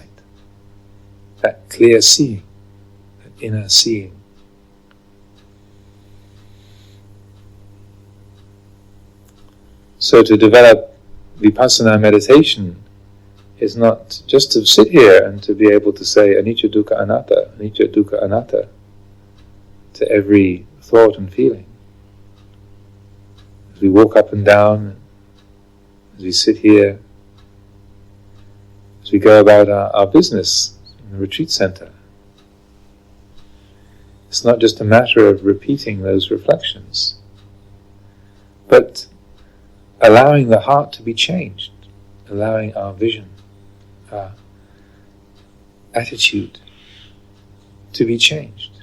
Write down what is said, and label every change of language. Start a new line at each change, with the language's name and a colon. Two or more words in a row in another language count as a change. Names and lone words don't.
English: That clear seeing, that inner seeing. So to develop vipassana meditation is not just to sit here and to be able to say
Pali: anicca dukkha anatta
English: to every thought and feeling. As we walk up and down, as we sit here, as we go about our business in the retreat center. It's not just a matter of repeating those reflections, but allowing the heart to be changed, allowing our vision, our attitude to be changed.